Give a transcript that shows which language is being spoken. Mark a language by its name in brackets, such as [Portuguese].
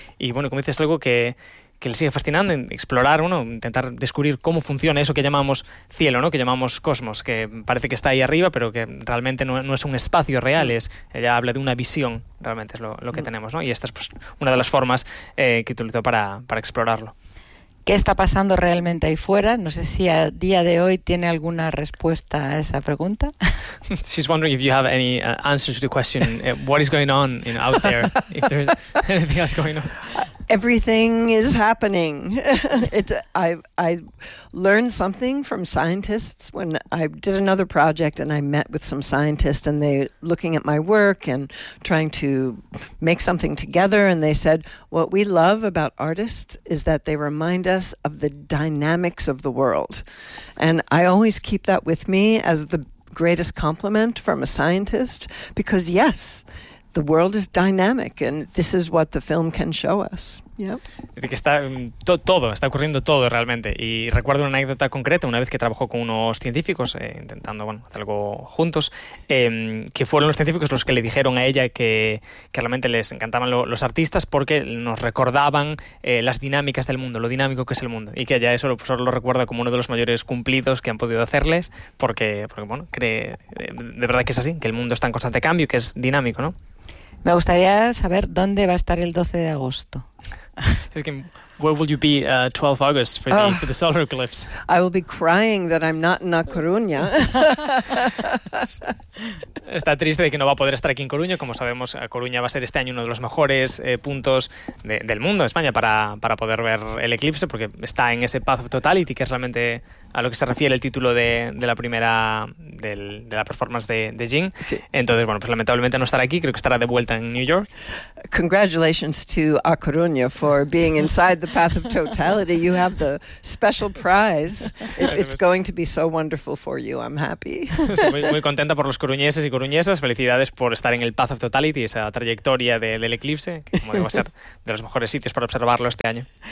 [Spanish] Y bueno, como dices, algo que le sigue fascinando, explorar, bueno, intentar descubrir cómo funciona eso que llamamos cielo, ¿no? Que llamamos cosmos, que parece que está ahí arriba, pero que realmente no es un espacio real, ella habla de una visión, realmente es lo que tenemos, ¿no? Y esta es pues, una de las formas que utilizó para explorarlo. ¿Qué está pasando realmente ahí fuera? No sé si a día de hoy tiene alguna respuesta a esa pregunta. [English] She's wondering if you have any answers to the question, what is going on, you know, out there, if there's anything else going on. Everything is happening. I learned something from scientists when I did another project and I met with some scientists and they looking at my work and trying to make something together. And they said, what we love about artists is that they remind us of the dynamics of the world. And I always keep that with me as the greatest compliment from a scientist, because yes, the world is dynamic and this is what the film can show us. Yeah. [Spanish] Es que está todo, está ocurriendo todo realmente. Y recuerdo una anécdota concreta, una vez que trabajó con unos científicos, intentando bueno, hacer algo juntos, que fueron los científicos los que le dijeron a ella que realmente les encantaban los artistas porque nos recordaban las dinámicas del mundo, lo dinámico que es el mundo. Y que ella eso pues, lo recuerda como uno de los mayores cumplidos que han podido hacerles porque bueno, cree de verdad que es así, que el mundo está en constante cambio y que es dinámico, ¿no? Me gustaría saber dónde va a estar el 12 de agosto. [English] Asking, where will you be 12 August for the solar eclipse? I will be crying that I'm not in A Coruña. [Spanish] Está triste de que no va a poder estar aquí en Coruña. Como sabemos, Coruña va a ser este año uno de los mejores puntos del mundo, España, para poder ver el eclipse, porque está en ese [English] path of totality, [Spanish] que es realmente a lo que se refiere el título de la performance de Jean. Sí. Entonces, bueno, pues lamentablemente no estará aquí. Creo que estará de vuelta en New York. [English] Congratulations to A Coruña for being inside the path of totality. You have the special prize. It's going to be so wonderful for you. I'm happy. [Spanish] Estoy muy contenta por los coruñeses y coruñesas. Felicidades por estar en el [English] path of totality, [Spanish] esa trayectoria del eclipse, que como digo, va a ser de los mejores sitios para observarlo este año.